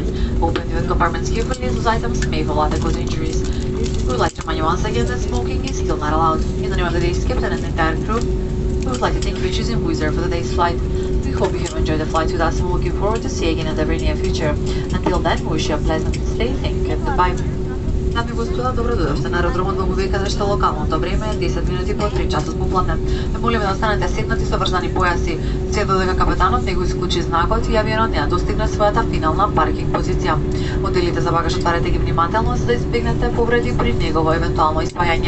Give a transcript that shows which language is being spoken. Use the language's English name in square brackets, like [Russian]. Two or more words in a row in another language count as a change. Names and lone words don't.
[English] Open your compartments carefully as those items may fall out and cause injuries. We would like to remind you once again that smoking is still not allowed. In the name of the day's captain and the entire crew, we would like to thank you for choosing Wizz Air for the day's flight. We hope you have enjoyed the flight with us and we're looking forward to see you again in the very near future. Until then, we wish you a pleasant stay. Thank you and goodbye. [Macedonian] Dame и господа, добродошли на аеродромот во Beauvais, каде што локалното време е 10 минути по 3 часот попладне. Ме молиме да останете седнати со врзани појаси, се додека капетанот не го исклучи знакот и авионот не достигне својата финална паркинг позиција. Моделите за багаж отварете ги внимателно за да избегнете повреди при негово евентуално испајање.